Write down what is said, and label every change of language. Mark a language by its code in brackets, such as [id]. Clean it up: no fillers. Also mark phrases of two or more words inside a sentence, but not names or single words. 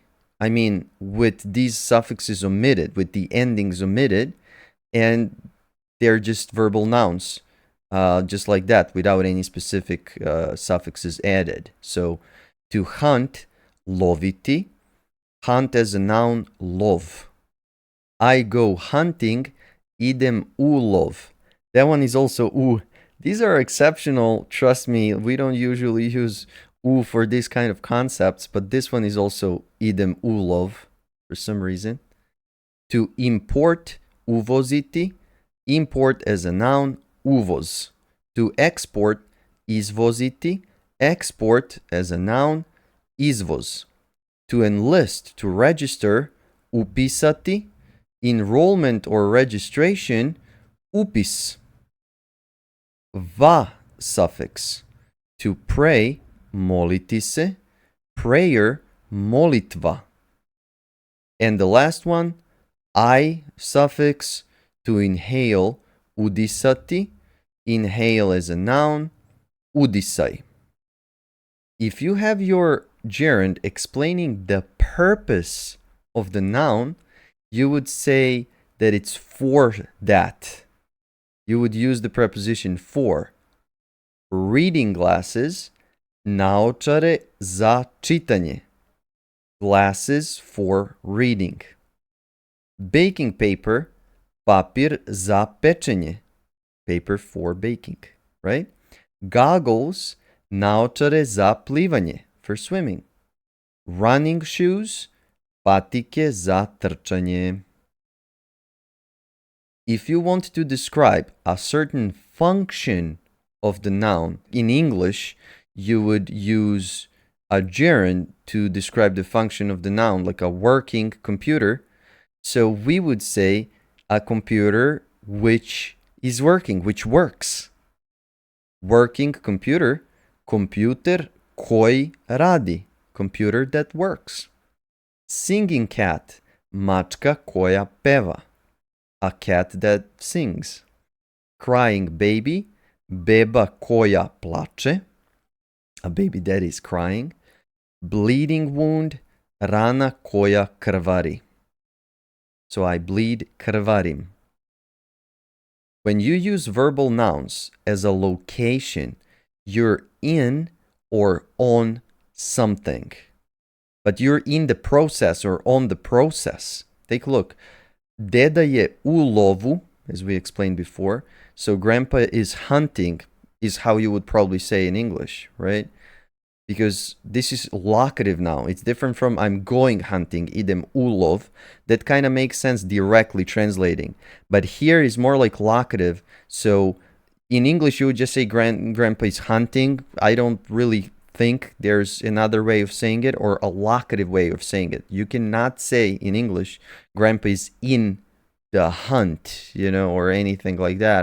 [en] I mean, with these suffixes omitted, with the endings omitted, and they're just verbal nouns, just like that, without any specific suffixes added. So, to hunt, loviti. Hunt as a noun, lov. I go hunting, [sr] idem u lov. [en] That one is also u. These are exceptional, trust me. We don't usually use u for this kind of concepts, but this one is also [sr] idem u lov [en] for some reason. To import, uvoziti. Import as a noun, uvoz. To export, izvoziti. Export as a noun, izvoz. To enlist, to register, upisati. Enrollment or registration, upis. Va suffix, to pray, [sr] moliti se. [en] Prayer, molitva. And the last one, I suffix, to inhale, udisati. Inhale as a noun, udisai. If you have your gerund explaining the purpose of the noun, you would say that it's for that. You would use the preposition for. Reading glasses, [sr] naočare za čitanje. [en] Glasses for reading. Baking paper, [sr] papir za pečenje. [en] Paper for baking, right? Goggles, [sr] naočare za plivanje, [en] for swimming. Running shoes, [sr] patike za trčanje. [en] If you want to describe a certain function of the noun in English, you would use a gerund to describe the function of the noun, like a working computer. So we would say a computer which is working, which works. Working computer, [sr] computer koji radi, [en] computer that works. Singing cat, [sr] mačka koja peva, [en] a cat that sings. Crying baby, [sr] beba koja plače, [en] a baby that is crying. Bleeding wound, [sr] rana koja krvari. [en] So I bleed, krvarim. When you use verbal nouns as a location, you're in or on something. But you're in the process or on the process. Take a look. [sr] Deda je u lovu, [en] as we explained before. So grandpa is hunting, is how you would probably say in English, right? Because this is locative now. It's different from I'm going hunting, [sr] idem ulov. [en] That kind of makes sense directly translating. But here is more like locative. So in English, you would just say grandpa is hunting. I don't really think there's another way of saying it or a locative way of saying it. You cannot say in English, grandpa is in the hunt, or anything like that.